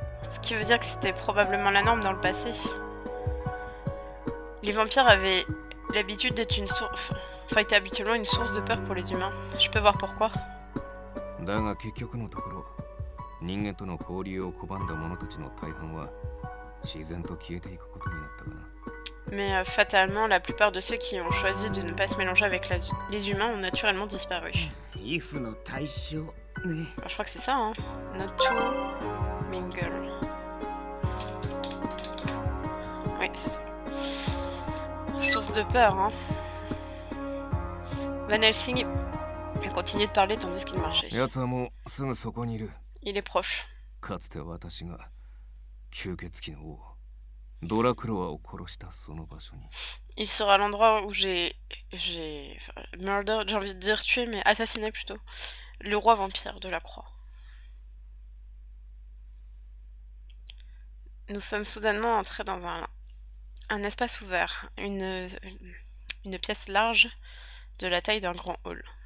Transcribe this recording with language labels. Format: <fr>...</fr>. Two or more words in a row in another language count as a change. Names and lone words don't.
<fr>Ce qui veut dire que c'était probablement la norme dans le passé. Les vampires avaient l'habitude d'être étaient habituellement une source de peur pour les humains. Je peux voir pourquoi.</fr> <ja>だが結局のところ、人間との交流を拒んだ者たちの大半は自然と消えていくことになったかな。</ja> <fr>Mais fatalement, la plupart de ceux qui ont choisi de ne pas se mélanger avec les humains ont naturellement disparu. Alors, je crois que c'est ça, hein.</fr> <en>Not to mingle.</en> <fr>Oui, c'est ça. Source de peur, hein. Van Helsing a continué de parler tandis qu'il marchait. Il est proche.</fr> <ja>かつて私が吸血鬼の王ドラクロワを殺したその場所に。</ja> <fr>Il sera l'endroit où j'ai murder, j'ai envie de dire tué, mais assassiné plutôt, le roi vampire de la croix. Nous sommes soudainement entrés dans un espace ouvert, une pièce large de la taille d'un grand hall.</fr>